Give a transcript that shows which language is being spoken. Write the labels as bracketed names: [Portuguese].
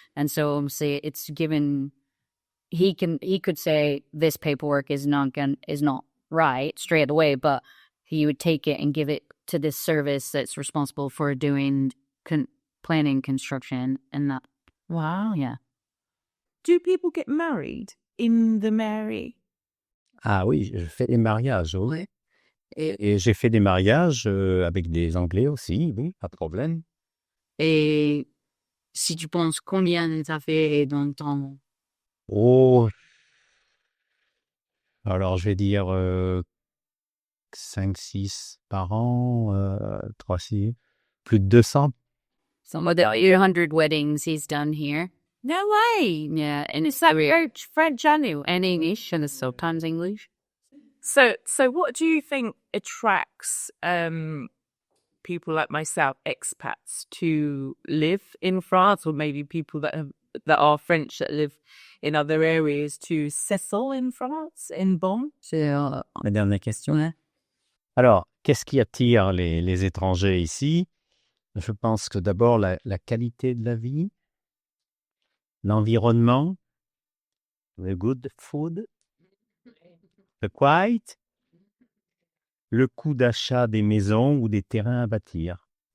[English] And so say it's given, he could say this paperwork is not right straight away, but he would take it and give it to this service that's responsible for doing planning construction and that. Wow. Yeah. Do people get married in the mairie? [French] Ah oui, je fais des mariages, oui. Et j'ai fait des mariages avec des Anglais aussi, oui, pas de problème. Et si tu penses combien ça fait dans ton... Oh, alors je vais dire 5, 6 par an, 3, 6, plus de 200. [English] Some of the 100 weddings he's done here. No way. Yeah, and it's like French and English, and sometimes English. So what do you think attracts people like myself, expats, to live in France, or maybe people that are French that live in other areas to settle in France, in Bonn? [French] C'est La dernière question. ouais. Alors, qu'est-ce qui attire les étrangers ici? Je pense que d'abord la qualité de la vie, l'environnement, [English] the good food, the quiet, [French] le coût d'achat des maisons ou des terrains à bâtir.